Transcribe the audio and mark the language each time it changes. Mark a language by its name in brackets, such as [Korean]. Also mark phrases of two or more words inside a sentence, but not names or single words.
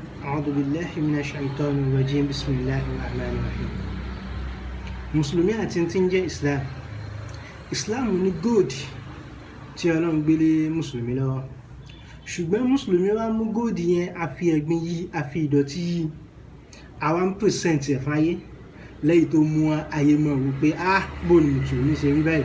[Arabic] أعوذ بالله من الشيطان الرجيم بسم الله الرحمن الرحيم. [Yoruba] Mùsùlùmí àti tí ń jẹ́ Islam ní gold tí Ọlọ́run gbélé Mùsùlùmí lọ́wọ́, ṣùgbọ́n Mùsùlùmí wá mú gold yẹn a fi ẹ̀gbin yí, a fi ìdọ̀tí yí, àwa ń present ẹ̀ fáyé lẹ́yìn tó mú ayé mọ̀ wípé bó ni Mùsùlùmí ṣe rí báyìí.